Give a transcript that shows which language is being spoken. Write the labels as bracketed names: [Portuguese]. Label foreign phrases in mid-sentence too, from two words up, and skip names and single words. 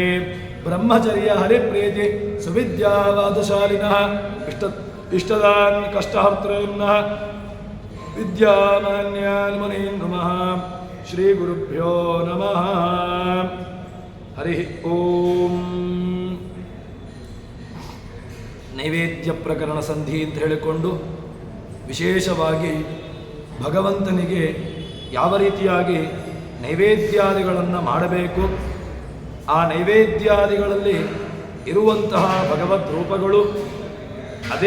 [Sanskrit] ब्रह्मचर्य हरिप्रीति सुविद्यावादशालिनः इष्टदान् कष्टहर्तॄन्नः विद्यामान्यान् मुनीन् नमः। श्रीगुरुभ्यो नमः हरिः ओम। [Kannada] ನೈವೇದ್ಯ ಪ್ರಕರಣ ಸಂಧಿ ಅಂತ ಹೇಳಿಕೊಂಡು ವಿಶೇಷವಾಗಿ ಭಗವಂತನಿಗೆ ಯಾವ ರೀತಿಯಾಗಿ ನೈವೇದ್ಯಾದಿಗಳನ್ನು ಮಾಡಬೇಕು, ಆ ನೈವೇದ್ಯಾದಿಗಳಲ್ಲಿ ಇರುವಂತಹ ಭಗವದ್ ರೂಪಗಳು, ಅದೇ